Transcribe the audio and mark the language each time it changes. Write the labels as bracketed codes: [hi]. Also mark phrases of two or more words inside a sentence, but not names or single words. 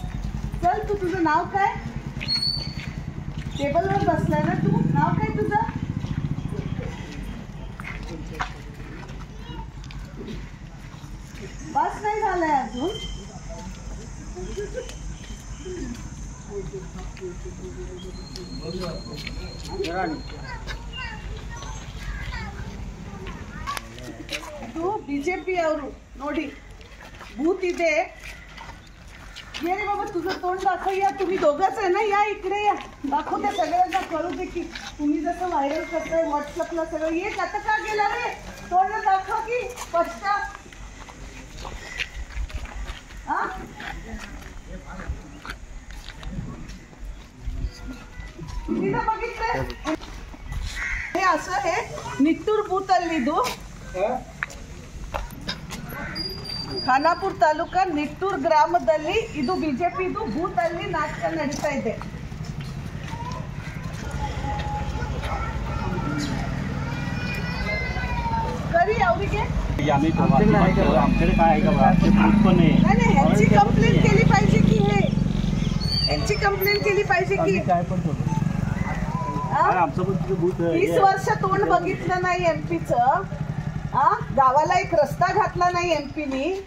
[mr] चल तू तुझं नाव काय टेबलवर बसलाय ना तू नाव काय तुझं बस नाही झालंय अजून. तू बीजेपी [kn] ಅವರು ನೋಡಿ [mr] भूत इथे ये रे बाबा तुझं तोंड दाखव. या तुम्ही दोघंच आहे ना या इकडे या दाखवते सगळ्यांना कळू दे की तुम्ही जसं व्हायरल करताय व्हॉट्सअपला सगळं. ये आता का गेला रे तोंड दाखव की स्पष्ट. हा तिला बघितलं हे असं हे निट्टूर बूथ [kn] अಲ್ಲಿದು ಖಾನಾಪುರ ತಾಲೂಕಾ ನಿಟ್ಟೂರ್ ಗ್ರಾಮದಲ್ಲಿ ಇದು ಬಿಜೆಪಿದು ಬೂತ್ ಅಲ್ಲಿ ನಾಟಕ ನಡೀತಾ ಇದೆ. करी ಅವರಿಗೆ [mr] आमच्याकडे काय आहे का पण नाही ह्यांची कंप्लेंट केली पाहिजे की हे ह्यांची कंप्लेंट केली पाहिजे की काय पण 30 वर्ष तोंड बघितलं नाही एमपीचं. गावाला एक रस्ता घातला नाही एमपीनी.